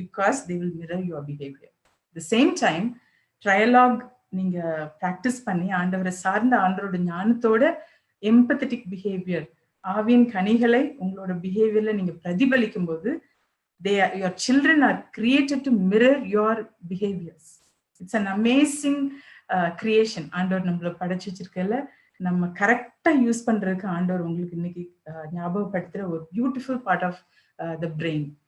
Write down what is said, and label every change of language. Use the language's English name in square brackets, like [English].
[English] Because they will mirror your behaviour. The same time ட்ரையலாக் [Tamil] நீங்க practice பண்ணி ஆண்டவரை சார்ந்த ஆண்டவரோட ஞானத்தோட எம்பத்தட்டிக் பிஹேவியர், ஆவியின் கனிகளை உங்களோட பிஹேவியர்ல நீங்க பிரதிபலிக்கும் போது, [English] your children are created to mirror your behaviors. It's an amazing creation. [Tamil] ஆண்டவர் நம்மள படைச்சு வச்சிருக்கல, நம்ம கரெக்டா யூஸ் பண்றதுக்கு ஆண்டவர் உங்களுக்கு இன்னைக்கு ஞாபகப்படுத்துற ஒரு [English] Beautiful part of the brain.